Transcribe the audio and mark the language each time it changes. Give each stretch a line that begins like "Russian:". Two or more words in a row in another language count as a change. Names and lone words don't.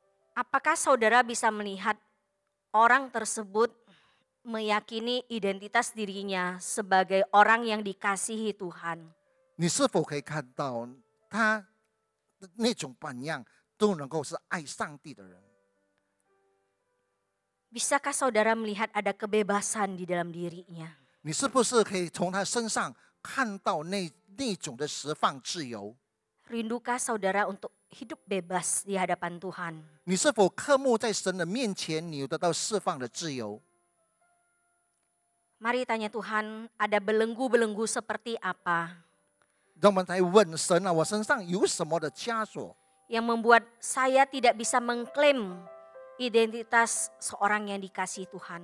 Indonesian: Apakah saudara bisa melihat orang tersebut meyakini identitas dirinya sebagai orang yang dikasihi Tuhan?
Chinese: 你是否可以看到他那种榜样都能够是爱上帝的人？
Indonesian: Bisakah saudara melihat ada kebebasan di dalam dirinya?
Chinese: 你是不是可以从他身上看到那种的释放自由？
Indonesian: Rindukah saudara untuk hidup bebas di hadapan Tuhan?
Chinese: 你是否渴慕在神的面前，你有得到释放的自由？
Indonesian: Mari tanya Tuhan, ada belenggu-belenggu seperti apa
Chinese: 让我们来问神啊，我身上有什么的枷锁，
Indonesian: yang membuat saya tidak bisa mengklaim identitas seorang yang dikasihi Tuhan?